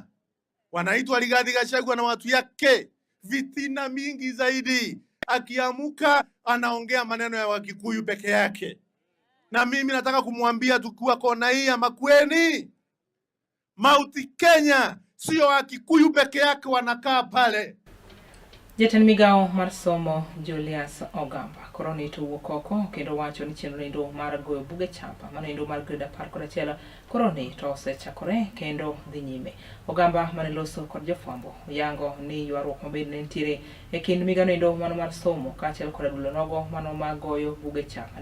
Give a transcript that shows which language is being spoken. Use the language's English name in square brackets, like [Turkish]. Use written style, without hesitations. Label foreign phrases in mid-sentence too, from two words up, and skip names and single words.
[Swahili] Wanaitwa Rigathi Gachagua na watu yake. Vitina mingi zaidi. Akiamuka anaongea maneno ya Wakikuyu peke yake. Na mimi nataka kumwambia tukiwa kona hii ya Makueni, Mauti Kenya sio Wakikuyu peke yake wanakaa pale. [Luo (Kenya and Tanzania)] Jatend migao mar somo Julius Ogamba koroni to wokoko kendo wacho ni chenro ndo mar goyo buge chapa manendo mar grade 11 koroni to osechakore kendo dhi nyime. Ogamba maneloso kod jofwambo yango ni ywaruok mabed ne ntiere e kind migao ndo mano mar somo kaachiel kod dulo nogo mano mag goyo buge chapa.